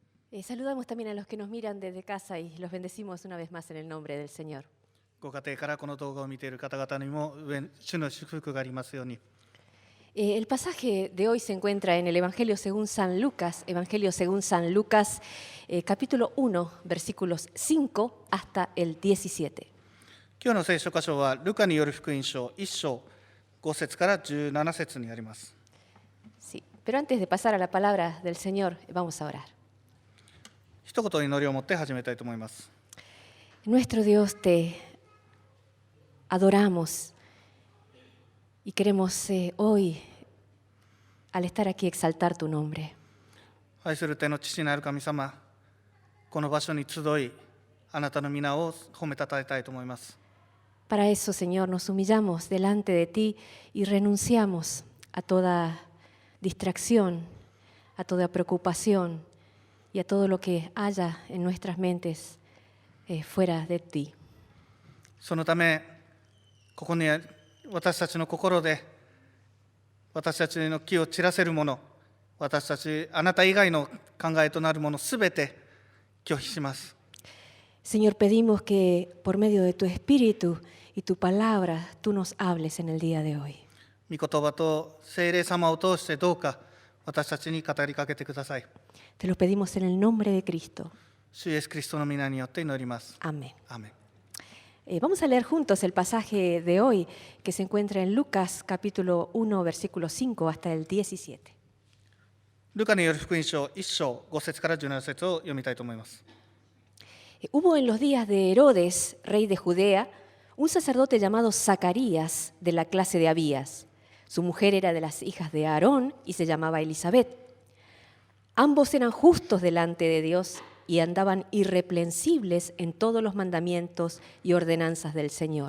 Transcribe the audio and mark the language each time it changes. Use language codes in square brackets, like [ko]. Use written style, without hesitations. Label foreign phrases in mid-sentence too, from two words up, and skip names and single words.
[es] Saludamos también a los que nos miran desde casa y los bendecimos una vez más en el nombre del Señor. [ja] ご家庭からこの動画を見ている方々にも主の祝福がありますように。 [es] El pasaje de hoy se encuentra en el Evangelio según San Lucas, capítulo 1, versículos 5 hasta el 17. [ja] 今日の聖書箇所はルカによる福音書1章5節から17節にあります。 [es] Sí, pero antes de pasar a la palabra del Señor, vamos a orar. [ja] 一言祈りを持って始めたいと思います。 [es] Nuestro Dios, te adoramos y queremos hoy, al estar aquí, exaltar tu nombre. [ja] 愛する天の父なる神様、この場所に集い、あなたの皆を褒めたたえたいと思います。 [es] Para eso, Señor, nos humillamos delante de ti y renunciamos a toda distracción, a toda preocupación y a todo lo que haya en nuestras mentes fuera de ti. [ja] そのため、ここに私たちの心で、私たちの気を散らせるもの、私たち、あなた以外の考えとなるものすべて拒否します。 [es] Señor, pedimos que por medio de tu Espíritu y tu palabra, tú nos hables en el día de hoy. [ja] 御言葉と聖霊様を通してどうか私たちに語りかけてください。 [es] Te lo pedimos en el nombre de Cristo. [ja] 主イエスキリストの皆によって祈ります。 [es] Amén. [ja] アーメン。 [es] Vamos a leer juntos el pasaje de hoy que se encuentra en Lucas capítulo 1, versículo 5 hasta el 17. [ja] ルカによる福音書1章5節から17節を読みたいと思います。 [es] Hubo en los días de Herodes, rey de Judea, un sacerdote llamado Zacarías de la clase de Abías. Su mujer era de las hijas de Aarón y se llamaba Elisabet. Ambos eran justos delante de Dios y andaban irreprensibles en todos los mandamientos y ordenanzas del Señor.